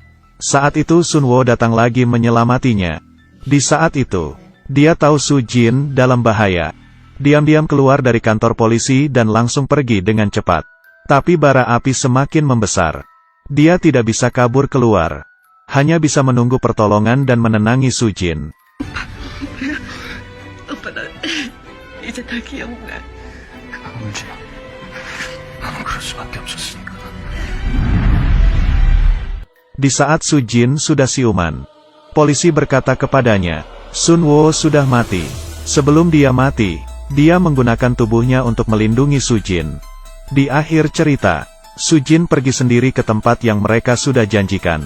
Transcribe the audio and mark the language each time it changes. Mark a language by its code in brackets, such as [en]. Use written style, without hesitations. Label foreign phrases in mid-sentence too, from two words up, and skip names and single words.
[id] Saat itu Sunwo datang lagi menyelamatinya. Di saat itu, dia tahu Sujin dalam bahaya. Diam-diam keluar dari kantor polisi dan langsung pergi dengan cepat. Tapi bara api semakin membesar. Dia tidak bisa kabur keluar. Hanya bisa menunggu pertolongan dan menenangi Sujin. [ko] 오빠 나 이제 다 기억나. 울지 마. 나는 그럴 수밖에 없었으니까. [id] Di saat Sujin sudah siuman, polisi berkata kepadanya, Sunwo sudah mati. Sebelum dia mati, dia menggunakan tubuhnya untuk melindungi Sujin. Di akhir cerita, Sujin pergi sendiri ke tempat yang mereka sudah janjikan.